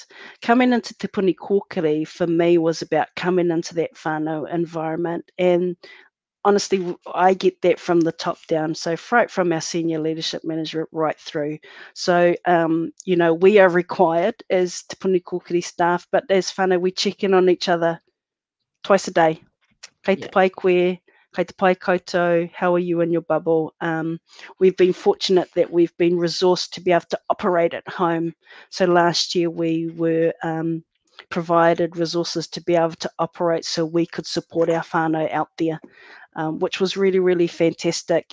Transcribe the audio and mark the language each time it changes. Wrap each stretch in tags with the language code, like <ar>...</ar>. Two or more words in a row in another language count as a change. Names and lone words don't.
<en>Coming into Te Puni Kōkiri for me was about coming into that whānau environment and honestly, I get that from the top down. So right from our senior leadership manager right through. So, we are required as Te Puni Kōkiri staff, but as whānau, we check in on each other twice a day.</en> <mi>Kei te pai koe, kei te pai koutou,</mi> <en>how are you in your bubble? We've been fortunate that we've been resourced to be able to operate at home. So last year we were provided resources to be able to operate so we could support our whānau out there, which was really, really fantastic.</en>